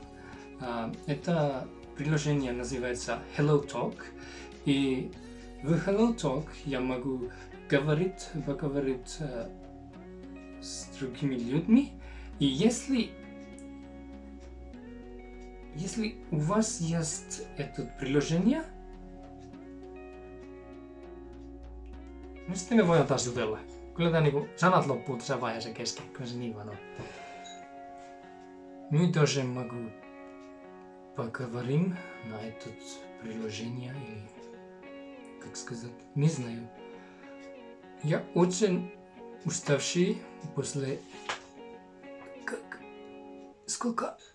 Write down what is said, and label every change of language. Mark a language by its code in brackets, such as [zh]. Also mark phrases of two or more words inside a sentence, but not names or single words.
[ru] Это приложение называется HelloTalk. И в HelloTalk я могу поговорить с другими людьми. И если у вас есть это приложение, [fi] Mistä me voidaan taas jutella? Kyllä tää niinku sanat loppuu tässä vaiheessa kesken, kyllä se niin vaan on. [ru] мы тоже могу поговорим на это приложение, или как сказать, не знаю. Я очень уставший после сколько?